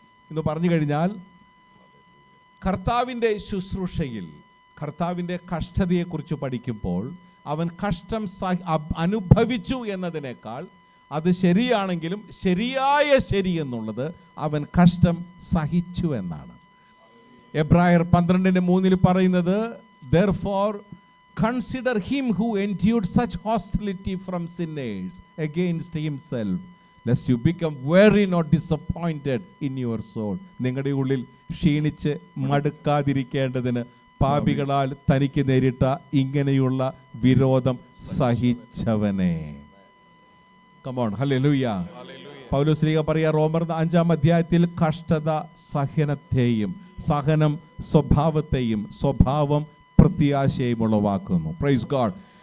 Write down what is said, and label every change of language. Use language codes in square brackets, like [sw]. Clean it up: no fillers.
[ml] എന്ന് പറഞ്ഞു കഴിഞ്ഞാൽ കർത്താവിൻ്റെ ശുശ്രൂഷയിൽ കർത്താവിൻ്റെ കഷ്ടതയെക്കുറിച്ച് പഠിക്കുമ്പോൾ അവൻ കഷ്ടം അനുഭവിച്ചു എന്നതിനേക്കാൾ അത് ശരിയാണെങ്കിലും ശരിയായ ശരി എന്നുള്ളത് അവൻ കഷ്ടം സഹിച്ചു എന്നാണ്. എബ്രായർ 12:3 പറയുന്നത് [en] therefore consider him who endured such hostility from sinners against himself lest you become weary nor disappointed in your soul. [ml] നിങ്ങളുടെ ഉള്ളിൽ ക്ഷീണിച്ച് മടുക്കാതിരിക്കേണ്ടതിന് പാപികളാൽ തനിക്ക് നേരിട്ട ഇങ്ങനെയുള്ള വിരോധം സഹിച്ചവനെ. Come on, hallelujah. പൗലോസ് ശ്ലീഹ പറയാ റോമർ 5-ാം അധ്യായത്തിൽ കഷ്ടത സഹനത്തെയും സഹനം സ്വഭാവത്തെയും സ്വഭാവം പ്രത്യാശയും ഉളവാക്കുന്നു. Praise God.